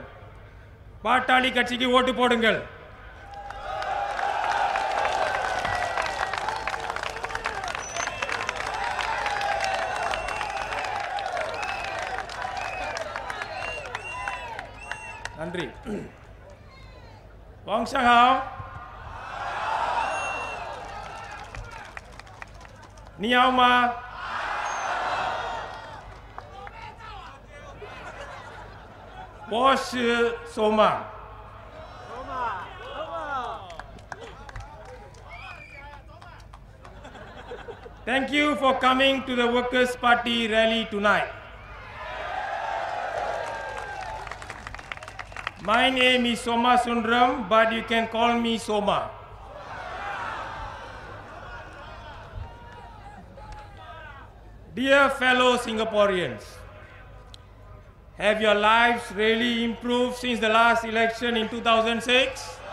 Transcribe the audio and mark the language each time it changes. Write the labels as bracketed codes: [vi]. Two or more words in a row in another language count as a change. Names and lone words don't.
[ta] பாட்டாளி கட்சிக்கு ஓட்டு போடுங்கள். நன்றி. [zh] வாங்ஷாங், 你好吗？我是索马。 [en] Thank you for coming to the Workers' Party rally tonight. My name is Soma Sundram, but you can call me Soma. Dear fellow Singaporeans, have your lives really improved since the last election in 2006?